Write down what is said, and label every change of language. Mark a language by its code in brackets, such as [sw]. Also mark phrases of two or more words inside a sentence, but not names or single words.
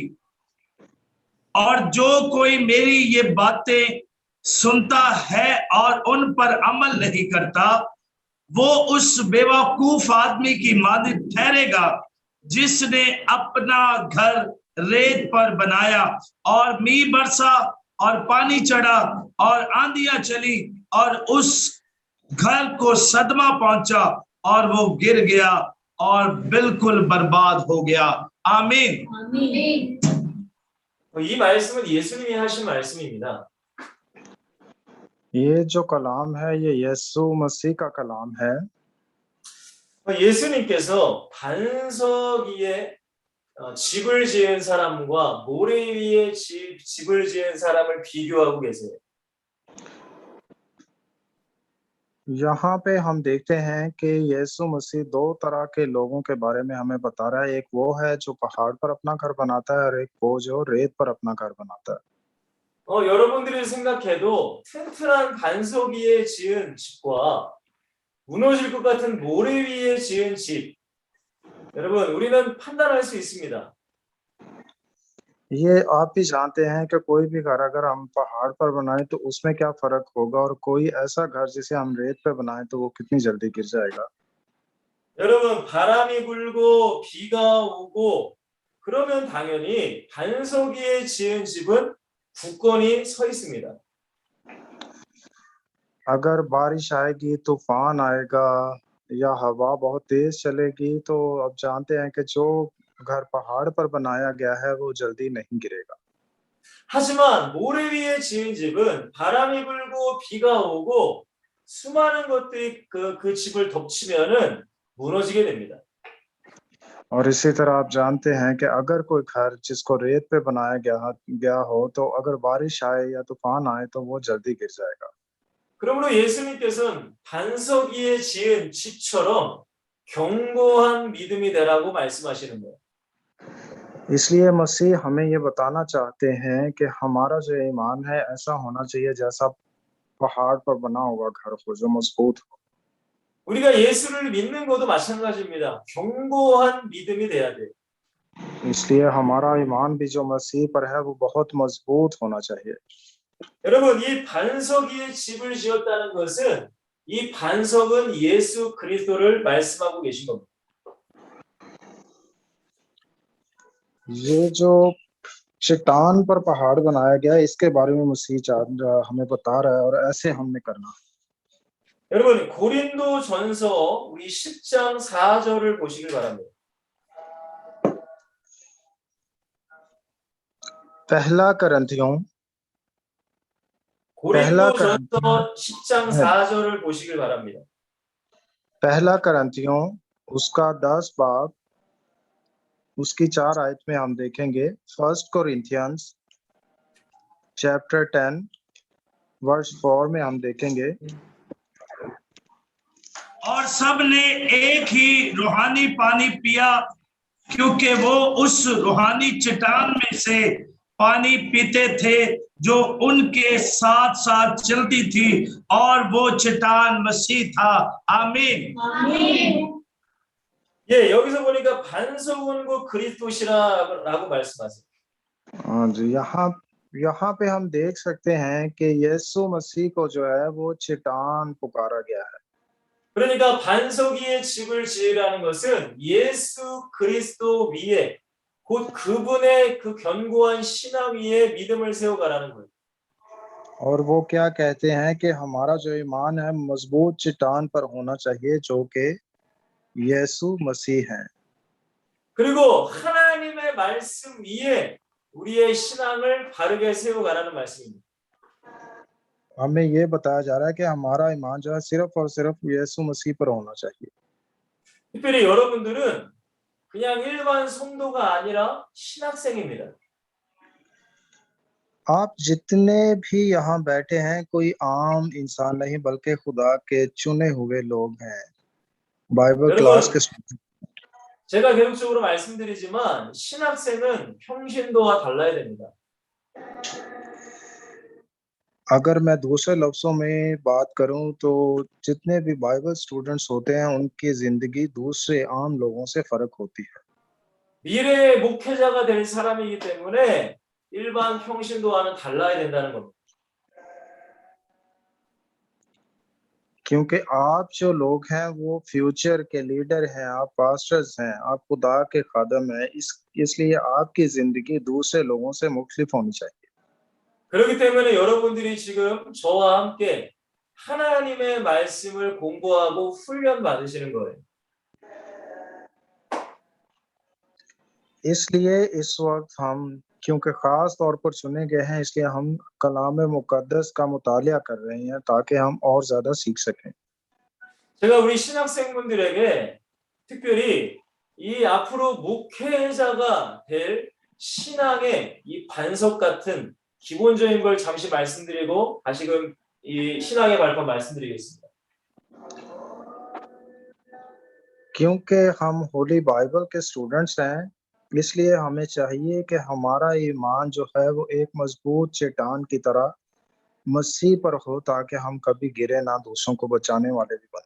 [ur] اور جو کوئی میری یہ باتیں سنتا ہے اور ان پر عمل نہیں کرتا وہ اس بیوقوف آدمی کی مانند ٹھہرے گا جس نے اپنا گھر ریت پر بنایا اور مینہ برسا اور پانی چڑھا اور آندھیاں چلیں اور اس گھر کو صدمہ پہنچا اور وہ گر گیا اور بالکل برباد ہو گیا. آمین. [ko] 이 말씀은 예수님이 하신 말씀입니다. [ur] یہ جو کلام ہے یہ یسوع مسیح کا کلام ہے. [ko] 예수님께서 반석 위에 집을 지은 사람과 모래 위에 집을 지은 사람을 비교하고 계세요. [ur] یہاں پہ ہم دیکھتے ہیں کہ یسوع مسیح دو طرح کے لوگوں کے بارے میں ہمیں بتا رہا ہے. ایک وہ ہے جو پہاڑ پر اپنا گھر بناتا ہے اور ایک وہ جو ریت پر اپنا گھر بناتا ہے. [ko] 여러분들이 생각해도 튼튼한 반석 위에 지은 집과 무너질 것 같은 모래 위에 지은 집, 여러분 우리는 판단할 수 있습니다. [ur] یہ آپ بھی جانتے ہیں کہ کوئی بھی گھر اگر ہم پہاڑ پر بنائے تو اس میں کیا فرق ہوگا اور کوئی ایسا گھر جسے ہم ریت پہ بنائے تو وہ کتنی جلدی گر جائے گا. [ko] 여러분 바람이 불고 비가 오고 그러면 당연히 반석 위에 지은 집은 굳건히 서 있습니다. [ur] اگر بارش آئے گی، طوفان آئے گا یا ہوا بہت تیز چلے گی تو اب جانتے ہیں کہ جو گھر پہاڑ پر بنایا گیا ہے وہ جلدی نہیں گرے گا. [ko] 하지만 모래 위에 지은 집은 바람이 불고 비가 오고 수많은 것들이 그 집을 덮치면은 무너지게 됩니다. [ur] اور اسی طرح آپ جانتے ہیں کہ اگر کوئی گھر جس کو ریت پہ بنایا گیا ہو تو اگر بارش آئے یا طوفان آئے تو وہ جلدی گر جائے گا. [ko] 그러므로 예수님께서는 반석 위에 지은 집처럼 견고한 믿음이 되라고 말씀하시는 거예요. [ur] اس لیے مسیح ہمیں یہ بتانا چاہتے ہیں کہ ہمارا جو ایمان ہے ایسا ہونا چاہیے جیسا پہاڑ پر بنا ہوا گھر ہو جو مضبوط ہو. [ko] 우리가 예수를 믿는 것도 마찬가지입니다. 견고한 믿음이 돼야 돼요. [ur] اس لیے ہمارا ایمان بھی جو مسیح پر ہے وہ بہت مضبوط ہونا چاہیے. [ko] 여러분 이 반석 위에 집을 지었다는 것은 이 반석은 예수 그리스도를 말씀하고 계신 겁니다. [ur] یہ جو چٹان پر پہاڑ بنایا گیا ہے اس کے بارے میں مسیح ہمیں بتا رہا ہے اور ایسے ہم نے کرنا. [ko] 여러분 고린도전서 우리 10장 4절을 보시길 바랍니다. [ur] پہلا کرنتھیوں [ko] 고린도전서 10장 4절을 보시길 바랍니다. [ur] پہلا کرنتھیوں اس کا 10 باب اس کی 4 آیت میں ہم دیکھیں گے. [en] First Corinthians chapter 10 verse 4 [ur] میں ہم دیکھیں گے. اور سب نے ایک ہی روحانی پانی پیا کیونکہ وہ اس روحانی چٹان میں سے پانی پیتے تھے جو ان کے ساتھ ساتھ چلتی تھی اور وہ چٹان مسیح تھا. آمین. [ko] 아멘. 예, 여기서 보니까 반석원고 그리스도시라고 말씀하세요. [ur] ہاں جی، یہاں پہ ہم دیکھ سکتے ہیں کہ یسوع مسیح کو جو ہے وہ چٹان پکارا گیا ہے. [ko] 그러니까 반석 위에 집을 지으라는 것은 예수 그리스도 위에 곧 그분의 그 견고한 신앙 위에 믿음을 세워가라는 거예요. [ur] اور وہ کیا کہتے ہیں کہ ہمارا جو ایمان ہے مضبوط چٹان پر ہونا چاہیے جو کہ یسوع مسیح ہے. [ko] 그리고 하나님의 말씀 위에 우리의 신앙을 바르게 세워가라는 말씀입니다. [ur] ہمیں یہ بتایا جا رہا ہے کہ ہمارا ایمان جو ہے صرف اور صرف یسوع مسیح پر ہونا چاہیے. [ko] 특별히 여러분들은 그냥 일반 성도가 아니라 신학생입니다. [ur] آپ جتنے بھی یہاں بیٹھے ہیں کوئی عام انسان نہیں بلکہ خدا کے چنے ہوئے لوگ ہیں [en] Bible class [ur] کے [ko] 여러분, 제가 계속적으로 말씀드리지만 신학생은 평신도와 달라야 됩니다. [ur] اگر میں دوسرے لفظوں میں بات کروں تو جتنے بھی [en] Bible students [ur] ہوتے ہیں ان کی زندگی دوسرے عام لوگوں سے فرق ہوتی ہے [ko] 미래의 목회자가 될 사람이기 때문에 일반 평신도와는 달라야 된다는 겁니다. [ur] کیونکہ آپ جو لوگ ہیں وہ فیوچر کے لیڈر ہیں آپ پاسٹرز ہیں آپ خدا کے خادم ہیں اس لیے آپ کی زندگی دوسرے لوگوں سے مختلف ہونی چاہیے [ko] 그렇기 때문에 여러분들이 지금 저와 함께 하나님의 말씀을 공부하고 훈련 받으시는 거예요. [ur] اس لیے اس وقت ہم کیونکہ خاص طور پر چنے گئے ہیں اس لیے ہم کلام مقدس کا مطالعہ کر رہے ہیں تاکہ ہم اور زیادہ سیکھ سکیں [ko] 제가 우리 신학생분들에게 특별히 이 앞으로 목회자가 될 신앙의 이 반석 같은 기본적인 걸 잠시 말씀드리고 다시금 이 신앙의 발판 말씀드리겠습니다. [ur] کیونکہ ہم ہولی بائبل کے سٹوڈنٹس ہیں اس لیے ہمیں چاہیے کہ ہمارا ایمان جو ہے وہ ایک مضبوط چٹان کی طرح مسیح پر ہو تاکہ ہم کبھی گریں نہ دوسروں کو بچانے والے بھی بنیں